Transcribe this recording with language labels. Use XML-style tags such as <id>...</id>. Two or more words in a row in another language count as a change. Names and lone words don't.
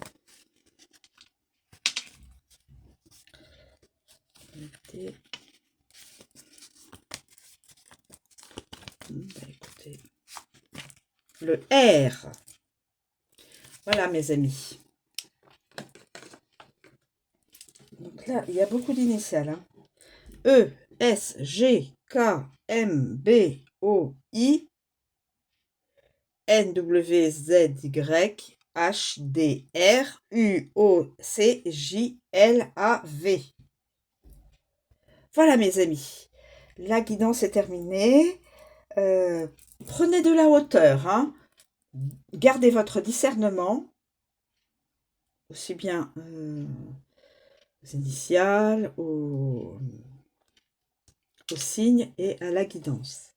<fr>Le D. Bah, écoutez. Le R. Voilà, mes amis. Donc là, il y a beaucoup d'initiales. Hein. E, S, G, K, M, B, O, I, N, W, Z, Y, H, D, R, U, O, C, J, L, A, V. Voilà, mes amis. La guidance est terminée. Prenez de la hauteur. Hein. Gardez votre discernement. Aussi bien aux initiales, aux signes et à la guidance.</fr>